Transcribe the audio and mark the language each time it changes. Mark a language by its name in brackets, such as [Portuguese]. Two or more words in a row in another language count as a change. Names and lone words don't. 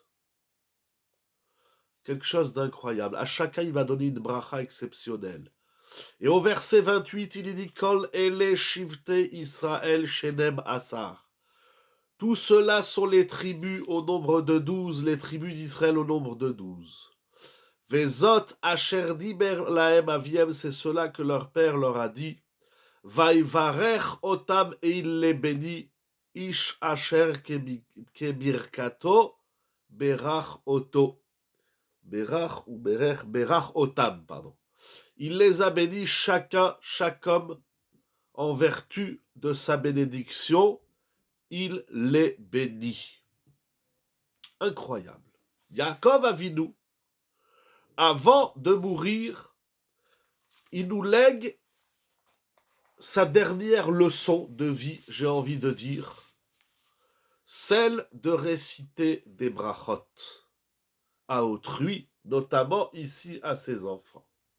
[French] Quelque chose d'incroyable. À chacun, il va donner une bracha exceptionnelle. Et au verset 28, il dit [Hebrew] כל אלה שבטי ישראל שנים עשר. [French] Tout cela sont les tribus au nombre de 12, les tribus d'Israël au nombre de 12. [Hebrew] וזאת אשר דיבר להם אביהם, [French] c'est cela que leur père leur a dit. [Hebrew] ויברך אותם, [French] et il les bénit. [Hebrew] איש אשר כברכתו ברך אותו. ברך או ברך, ברך אותם, [French] pardon. Il les a bénis chacun, chaque homme, en vertu de sa bénédiction. Il les bénit. Incroyable. Yaakov Avinu, avant de mourir, il nous lègue sa dernière leçon de vie, j'ai envie de dire, celle de réciter des brachot à autrui, notamment ici à ses enfants.